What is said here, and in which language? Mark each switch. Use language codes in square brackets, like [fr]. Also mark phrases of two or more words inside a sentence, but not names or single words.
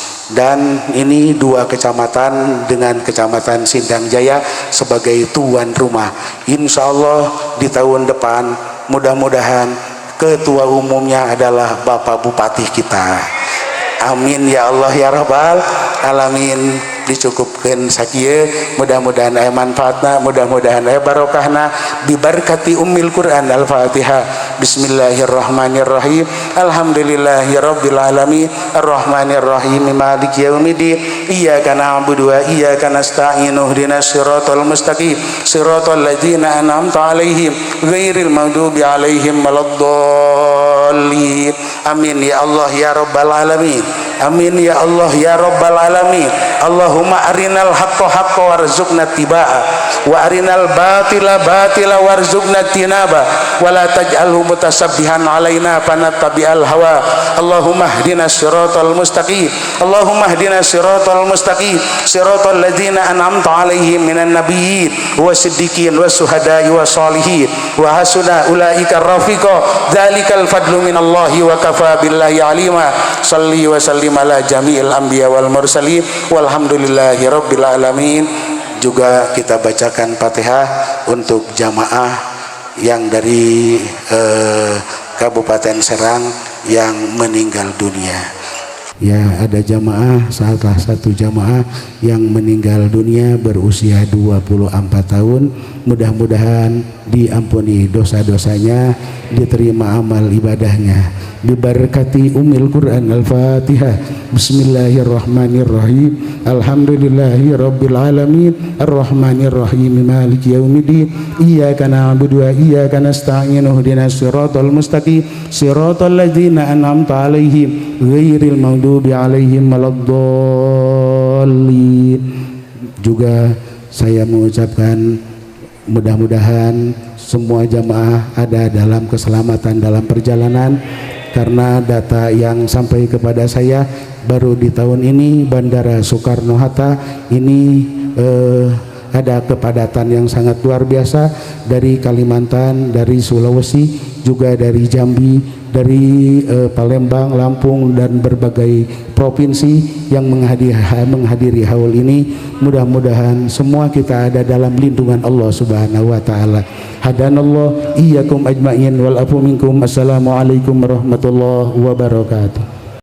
[id] Dan ini 2 kecamatan dengan kecamatan Sindang Jaya sebagai tuan rumah. [ar] إن شاء الله [id] di tahun depan mudah-mudahan ketua umumnya adalah Bapak Bupati kita. [ar] آمين يا الله يا رب العالمين. [su] Dicukupkan sakieu, mudah-mudahan aya manfaatna, mudah-mudahan aya barokahna, [ar] ببركة أم القرآن الفاتحة. بسم الله الرحمن الرحيم. الحمد لله رب العالمين، الرحمن الرحيم، مالك يوم الدين، إياك نعبد وإياك نستعين، اهدنا الصراط المستقيم، صراط الذين أنعمت عليهم غير المغضوب عليهم ولا الضالين. آمين يا الله يا رب العالمين. آمين يا الله يا رب العالمين. اللهم أرنا الحق حقا وارزقنا اتباعه، وأرنا الباطل باطلا وارزقنا اجتنابه، ولا تجعله متشابها علينا فنتبع الهوى. اللهم اهدنا الصراط المستقيم، اللهم اهدنا الصراط المستقيم، صراط الذين أنعمت عليهم من النبيين والصديقين والشهداء والصالحين وحسن أولئك رفيقا. ذلك الفضل من الله وكفى بالله عليما. صل وسلم على جميع الأنبياء والمرسلين والحمد لله رب العالمين. [id] Juga kita bacakan Fatihah untuk jamaah yang dari Kabupaten Serang yang meninggal dunia. Ya, ada jamaah, salah satu jamaah yang meninggal dunia berusia 24 tahun. Mudah-mudahan diampuni dosa-dosanya, diterima amal ibadahnya. [ar] ببركة أم القرآن الفاتحة. بسم الله الرحمن الرحيم. الحمد لله رب العالمين، الرحمن الرحيم، مالك يوم الدين، إياك نعبد وإياك نستعين، اهدنا الصراط المستقيم، صراط الذين أنعمت عليهم غير المغضوب عليهم ولا الضالين. [id] Juga saya mengucapkan mudah-mudahan semua jamaah ada dalam keselamatan dalam perjalanan, karena data yang sampai kepada saya baru di tahun ini Bandara Soekarno-Hatta ini ada kepadatan yang sangat luar biasa dari Kalimantan, dari Sulawesi, juga dari Jambi, dari Palembang, Lampung, dan berbagai provinsi yang menghadiri haul ini. Mudah-mudahan semua kita ada dalam lindungan Allah [ar] سبحانه وتعالى. هدانا الله وإياكم أجمعين والعفو منكم. السلام عليكم ورحمة الله وبركاته.